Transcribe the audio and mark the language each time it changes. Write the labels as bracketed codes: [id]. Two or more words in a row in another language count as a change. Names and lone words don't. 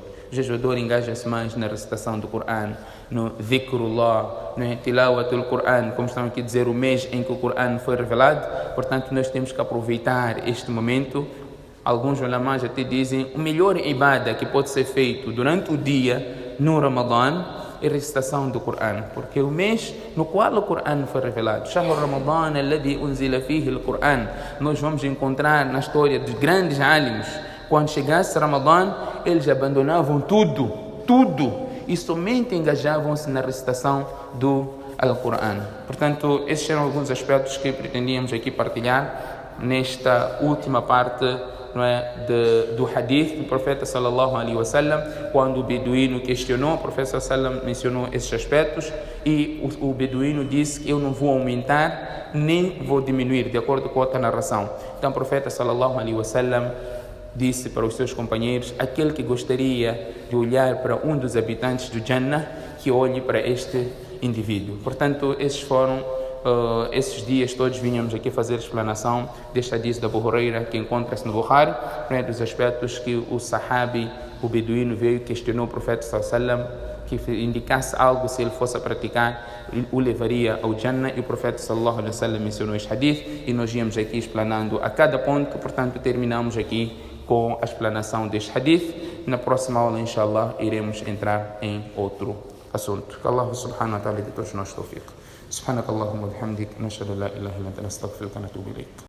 [pt] O jejuador engaja-se mais na recitação do Coran, no dhikrullah, no [ar] تلاوة القرآن, [pt] como estão aqui a dizer, o mês em que o Coran foi revelado. Portanto, nós temos que aproveitar este momento. Alguns ulamás até dizem o melhor ibada que pode ser feito durante o dia no Ramadã é a recitação do Coran, porque o mês no qual o Coran foi revelado, [ar] شهر رمضان الذي أنزل فيه القرآن, [pt] nós vamos encontrar na história dos grandes alims, quando chegasse Ramadã, eles abandonavam tudo, e somente engajavam-se na recitação do Al-Quran. Portanto, esses eram alguns aspectos que pretendíamos aqui partilhar nesta última parte, não é, do hadith do profeta [ar] صلى الله عليه وسلم. [pt] Quando o beduíno questionou, o profeta [ar] صلى الله عليه وسلم [pt] mencionou esses aspectos e o beduíno disse que eu não vou aumentar nem vou diminuir, de acordo com outra narração. Então o profeta [ar] صلى الله عليه وسلم [pt] disse para os seus companheiros: aquele que gostaria de olhar para um dos habitantes do Jannah, que olhe para este indivíduo. Portanto, esses foram esses dias todos vinhamos aqui fazer explanação deste hadith da Abu Huraira, que encontra-se no Bukhari, né, dos aspectos que o sahabi, o beduíno, veio e questionou o profeta [ar] صلى الله عليه وسلم, [pt] que indicasse algo, se ele fosse a praticar, o levaria ao Jannah, e o profeta [ar] صلى الله عليه وسلم [pt] mencionou este hadith, e nós íamos aqui explanando a cada ponto. Portanto, terminamos aqui com a explanação deste hadith. Na próxima aula, inshallah, iremos entrar em outro assunto. Que [ar] الله سبحانه وتعالى [pt] dê todos nós tawfiq. [ar] سبحانك اللهم وبحمدك نشهد لا اله الا انت نستغفرك ونتوب اليك.